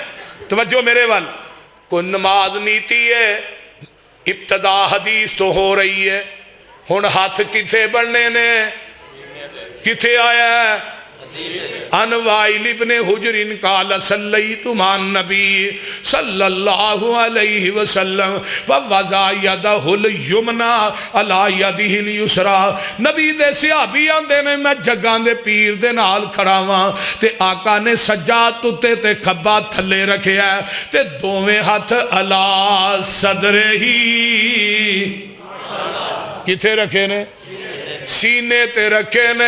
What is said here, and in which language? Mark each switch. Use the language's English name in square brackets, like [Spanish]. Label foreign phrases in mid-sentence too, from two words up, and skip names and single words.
[Punjabi] توجہ میرے وال. کوئی نماز نیتی ہے، ابتدا حدیث تو ہو رہی ہے. ہُݨ ہاتھ کتھے بنھنے نے؟ کتھے آیا? [Arabic] عن وائل بن حجر قال صليت مع النبي صلى الله عليه وسلم ووضع يده اليمنى على يده اليسرى. [Punjabi] نبی دے صحابی آندے نے میں جگاں دے پیر دے نال کھڑا واں تے آقا نے سجا اُتے تے کھبا تھلے رکھیا تے دوویں ہتھ [Arabic] على صدره [Punjabi] کتھے رکھے نے? سینے تے رکھے نے.